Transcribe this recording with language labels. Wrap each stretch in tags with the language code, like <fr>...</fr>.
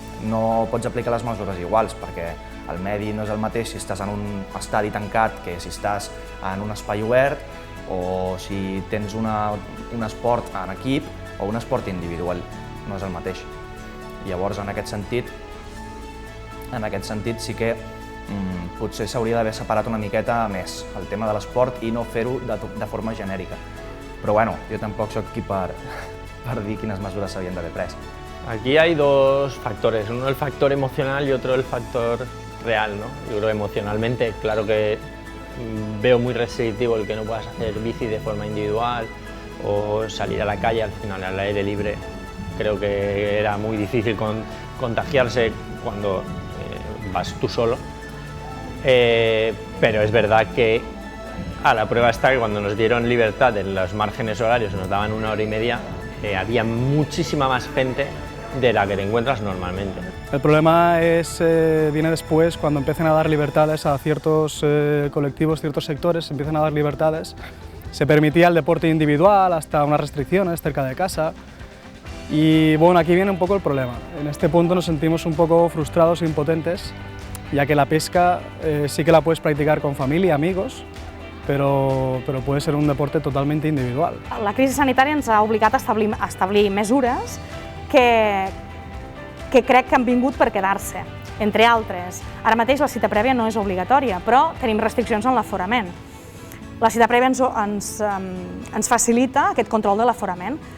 <ca>No pots aplicar les mesures iguals, perquè el medi no és el mateix si estàs en un estadi tancat que si estàs en un espai obert o si tens un esport en equip o un esport individual. No és el mateix. Llavors, en aquest sentit sí que potser s'hauria d'haver separat una miqueta més el tema de l'esport i no fer-ho de forma genèrica. Però bueno, jo tampoc soc aquí per dir quines mesures s'havien d'haver pres.</ca> <es>Aquí hay 2 factores, uno el factor emocional y otro el factor real, ¿no? Yo creo que emocionalmente, claro que veo muy restrictivo el que no puedas hacer bici de forma individual o salir a la calle, al final al aire libre. Creo que era muy difícil contagiarse cuando vas tú solo, pero es verdad que a la prueba está que cuando nos dieron libertad en los márgenes horarios, nos daban 1 hora y media, había muchísima más gente de la que te encuentras normalmente. El problema viene después, cuando empiecen a dar libertades a ciertos colectivos, ciertos sectores, se empiezan a dar libertades. Se permitía el deporte individual, hasta unas restricciones cerca de casa. Y bueno, aquí viene un poco el problema. En este punto nos sentimos un poco frustrados e impotentes, ya que la pesca sí que la puedes practicar con familia, amigos, però puede ser un deporte totalmente individual.</es> <ca>La crisi sanitària ens ha obligat a establir mesures que crec que han vingut per quedar-se, entre altres. Ara mateix la cita prèvia no és obligatòria, però tenim restriccions en l'aforament. La cita prèvia ens facilita aquest control de l'aforament.</ca>